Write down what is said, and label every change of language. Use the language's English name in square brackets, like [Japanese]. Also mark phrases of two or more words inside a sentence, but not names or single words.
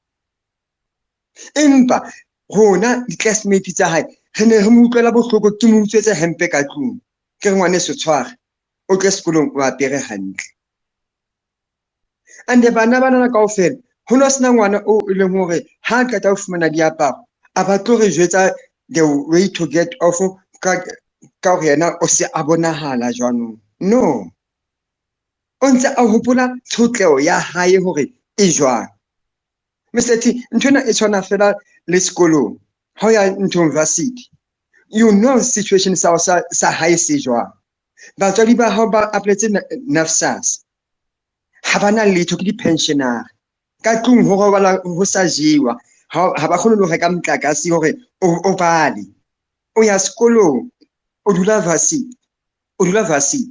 [Southern Sotho] Empa rona di-classmate tsa hae re ne re mo utlwela bohloko ke mo utswetse hempe ka tlung. Ke re ngwane se tshware o tle sekolong o apere hantle. And bana banana kaofela ho no sena ngwana o e leng hore ha qeta ho fumana diaparo a ba tlo re jwetsa [English] the way to get off [Southern Sotho] ka hore yena o se a bonahala jwanong. No, o ntse a hopola tshotleho ya hae hore e jwang. Mr. T, nthwena e tshwana fela le sekolong ha o ya university. [English] You know situation [Southern Sotho] sa hae se jwang. Batswadi ba hao ba appeletse NSFAS ha ba na letho ke di-pensionary. Ka tlung ho robala ho sa jewa ha ba kgone ho reka motlakase hore o bale. O ya sekolong o dula varsity.